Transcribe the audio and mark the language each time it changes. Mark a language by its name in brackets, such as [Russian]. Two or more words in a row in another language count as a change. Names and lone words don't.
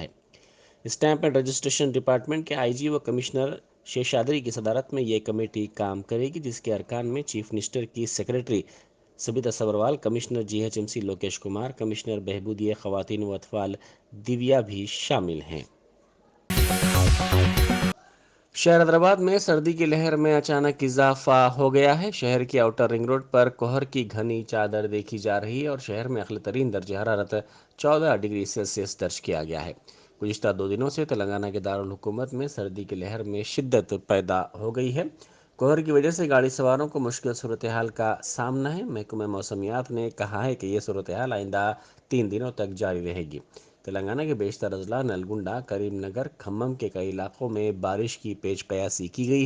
[Urdu] اسٹیمپ اینڈ رجسٹریشن ڈپارٹمنٹ کے IG و کمشنر شیشادری کی صدارت میں یہ کمیٹی کام کرے گی، جس کے ارکان میں [English] Chief Minister [Urdu] کی سیکریٹری سبیتا سبروال، کمشنر GHMC لوکیش کمار، کمشنر بہبودیہ خواتین و اطفال دیویا بھی شامل ہیں۔ شہر حیدرآباد میں سردی کی لہر میں اچانک اضافہ ہو گیا ہے۔ شہر کی آؤٹر رنگ روڈ پر کوہر کی گھنی چادر دیکھی جا رہی ہے اور شہر میں اقل ترین درجہ حرارت 14 [English] degree Celsius [Urdu] درج کیا گیا ہے۔ گزشتہ 2 دنوں سے تلنگانہ کے دارالحکومت میں سردی کی لہر میں شدت پیدا ہو گئی ہے۔ کوہر کی وجہ سے گاڑی سواروں کو مشکل صورتحال کا سامنا ہے۔ محکمہ موسمیات نے کہا ہے کہ یہ صورتحال آئندہ 3 دنوں تک جاری رہے گی۔ تلنگانہ کے بیشتر اضلاع نلگنڈا، کریم نگر، کھمم کے کئی علاقوں میں بارش کی پیش قیاسی کی گئی ہے۔